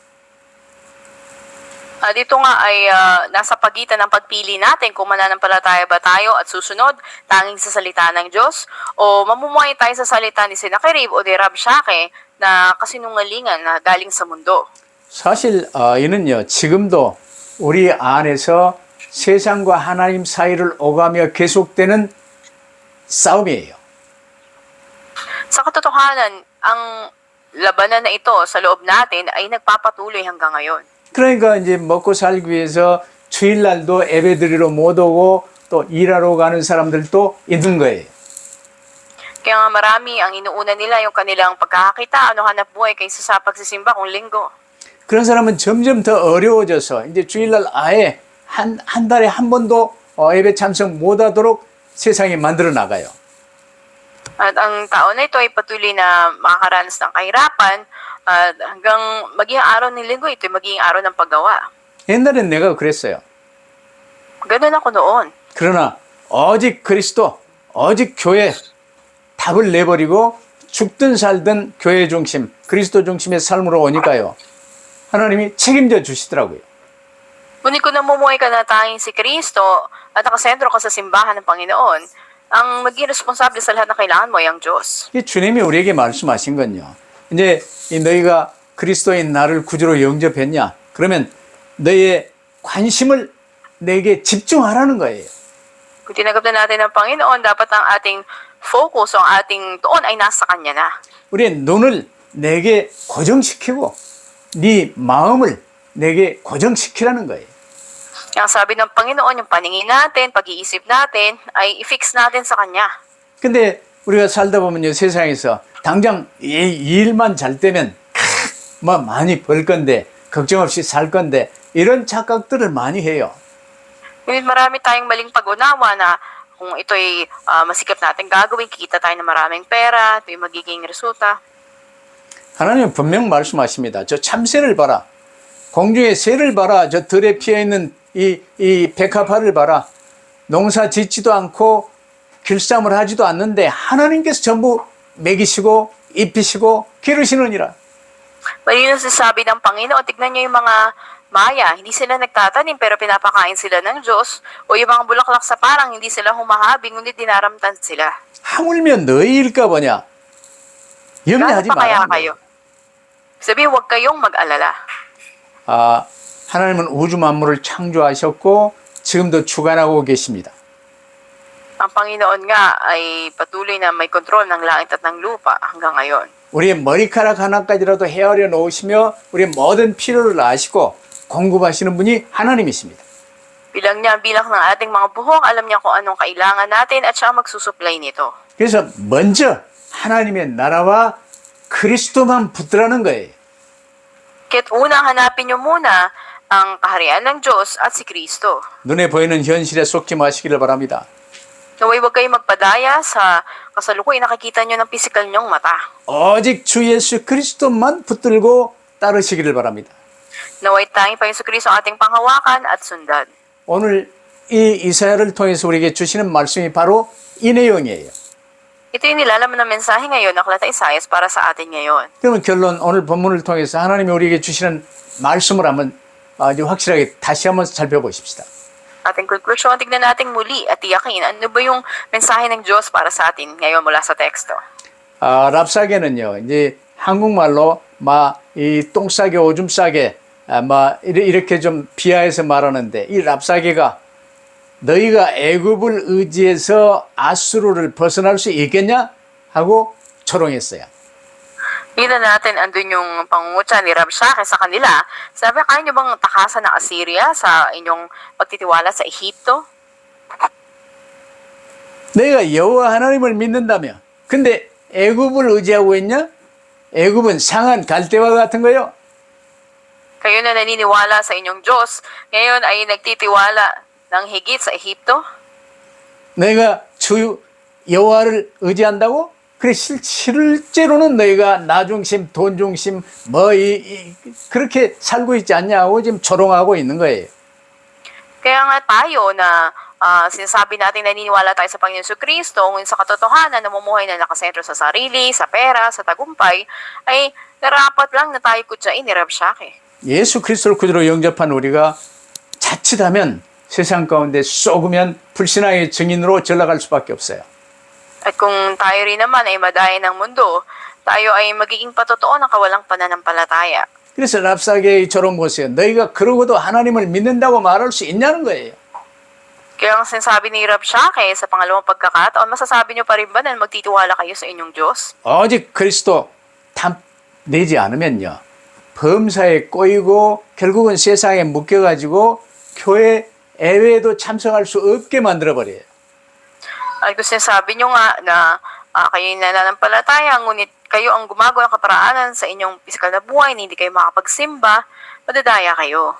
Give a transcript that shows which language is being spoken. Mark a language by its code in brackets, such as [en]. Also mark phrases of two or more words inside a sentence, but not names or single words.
[tl] Dito nga ay nasa pagitan ng pagpili natin kung mananampalataya ba tayo at susunod tanging sa salita ng Diyos o mamumuhay tayo sa salita ni Sennacherib o ni Rabshakeh na kasinungalingan na galing sa mundo. [ko] 사실 이는요 지금도 우리 안에서 세상과 하나님 사이를 오가며 계속되는 싸움이에요. [tl] Sa katotohanan, ang labanan na ito sa loob natin ay nagpapatuloy hanggang ngayon. [ko] 그러니까 이제 먹고 살기 위해서 주일날도 예배드리러 못 오고 또 일하러 가는 사람들도 있는 거예요. [tl] Kaya nga marami ang inuuna nila yung kanilang pagkakakitaan o hanap buhay kaysa sa pagsisimba kung linggo. [ko] 그런 사람은 점점 더 어려워져서 이제 주일날 아예 한 달에 한 번도 예배 참석 못 하도록 세상에 만들어 나가요. [tl] At ang tao na ito ay patuloy na makakaranas ng kahirapan at hanggang maging araw ng linggo ito ay maging araw ng paggawa. [ko] 옛날엔 내가 그랬어요. [tl] Ganun ako noon. [ko] 그러나 오직 그리스도, 오직 교회 답을 내버리고 죽든 살든 교회 중심, 그리스도 중심의 삶으로 오니까요. 하나님이 책임져 주시더라고요. [tl] Ngunit kung namumuhay ka na tanging si Kristo at nakasentro ka sa simbahan ng Panginoon, ang maging responsable sa lahat ng kailangan mo ay ang Diyos. [ko] 이 주님이 우리에게 말씀하신 건요. 이제 너희가 그리스도인 나를 구주로 영접했냐? 그러면 너희의 관심을 내게 집중하라는 거예요. [tl] Kung tinanggap na natin ng Panginoon, dapat ang ating focus o ang ating tuon ay nasa Kanya na. [ko] 우리의 눈을 내게 고정시키고 네 마음을 내게 고정시키라는 거예요. [tl] Ang sabi ng Panginoon, yung paningin natin, pag-iisip natin, ay i-fix natin sa Kanya. [ko] 근데 우리가 살다 보면요, 세상에서 당장 이 일만 잘 되면 뭐 많이 벌 건데 걱정 없이 살 건데 이런 착각들을 많이 해요. [tl] Ngunit marami tayong maling pag-unawa na kung ito'y masikap natin gagawin, kikita tayo ng maraming pera, ito'y magiging resulta. [ko] 하나님은 분명 말씀하십니다. 저 참새를 봐라. 공중의 새를 봐라. 저 들에 피어있는 이 백합화를 봐라. 농사 짓지도 않고 길쌈을 하지도 않는데 하나님께서 전부 먹이시고 입히시고 기르시느니라. [tl] Malino sa sabi ng Panginoon, tignan niyo yung mga maya, hindi sila nagtatanim pero pinapakain sila ng Diyos, o yung mga bulaklak sa parang hindi sila humahabing, ngunit dinaramtan sila. [ko] 하물며 너희일까 보냐. [tl] Gaano [ko] 염려하지 [tl] pa kaya [ko] 말라는 [tl] kayo? [ko] 거예요. [tl] Sabi, huwag kayong mag-alala. [ko] 하나님은 우주 만물을 창조하셨고 지금도 주관하고 계십니다. [tl] Ang Panginoon nga ay patuloy na may kontrol ng langit at ng lupa hanggang ngayon. [ko] 우리의 머리카락 하나까지라도 헤아려 놓으시며 우리의 모든 필요를 아시고 공급하시는 분이 하나님이십니다. [tl] Bilang niya ang bilang ng ating mga buhok, alam niya kung anong kailangan natin at siya ang magsusupply nito. [ko] 그래서 먼저 하나님의 나라와 그리스도만 붙들라는 거예요. [tl] Kaya't unang hanapin niyo muna ang kaharian ng Diyos at si Kristo. [ko] 눈에 보이는 현실에 속지 마시기를 바랍니다. [tl] Naway huwag kayong magpadaya sa kasalukuyan nakikita niyo ng pisikal niyong mata. [ko] 오직 주 예수 그리스도만 붙들고 따르시기를 바랍니다. [tl] Naway tanging pa Yesu Kristo ang ating panghawakan at sundan. [ko] 오늘 이 이사야를 통해서 우리에게 주시는 말씀이 바로 이 내용이에요. [tl] Ito yung nilalaman ng mensahe ngayon ng Aklat ng Isaias para sa atin ngayon. [ko] 그러면 결론 오늘 본문을 통해서 하나님이 우리에게 주시는 말씀을 한번 아주 확실하게 다시 한번 살펴보십시다. [tl] Ating conclusion, tignan natin muli at tiyakin ano ba yung mensahe ng Diyos para sa atin ngayon mula sa teksto. [ko] 랍사계는요, 이제 한국말로 이 똥 싸게 오줌 싸게 이렇게 좀 비하해서 말하는데 이 랍사계가 너희가 애굽을 의지해서 아수르를 벗어날 수 있겠냐 하고 조롱했어요. [tl] Tignan natin, andun yung pangungutya ni Rabshakeh sa kanila. Sabi, kaya niyo bang takasan ng Assyria sa inyong pagtitiwala sa Ehipto? [ko] 너희가 여호와 하나님을 믿는다며 근데 애굽을 의지하고 있냐? 애굽은 상한 갈대와 같은 거요. [tl] Kayo na naniniwala sa inyong Diyos, ngayon ay nagtitiwala ng higit sa Ehipto? [ko] 너희가 주 여호와를 의지한다고? 그래 실제로는 너희가 나 중심, 돈 중심 그렇게 살고 있지 않냐고 지금 조롱하고 있는 거예요. [tl] Kaya nga tayo na sinasabi natin naniniwala tayo sa Panginoon Yesu Kristo, ngunit sa katotohanan namumuhay na nakasentro sa sarili, sa pera, sa tagumpay, ay narapat lang na tayo kutsain ni Rabshakeh. [ko] 예수 그리스도를 구주로 영접한 우리가 자칫하면 세상 가운데 쏘으면 불신앙의 증인으로 전락할 수밖에 없어요. [tl] At kung tayo rin naman ay madaya ng mundo, tayo ay magiging patotoo ng kawalang pananampalataya. [ko] 그래서 랍사게의 저런 보세요. 너희가 그러고도 하나님을 믿는다고 말할 수 있냐는 거예요. [tl] Kaya ang sinasabi ni Rabshakeh sa pangalawang pagkakataon, masasabi niyo pa rin ba na magtitiwala kayo sa inyong Diyos? [ko] 오직 그리스도 내지 않으면요, 범사에 꼬이고 결국은 세상에 묶여가지고 교회 예배에도 참석할 수 없게 만들어버려요. [tl] At kung sinasabi nyo nga na kayo nananampalataya, ngunit kayo ang gumagawa ng kaparaanan sa inyong pisikal na buhay, na hindi kayo makapagsimba, madadaya kayo.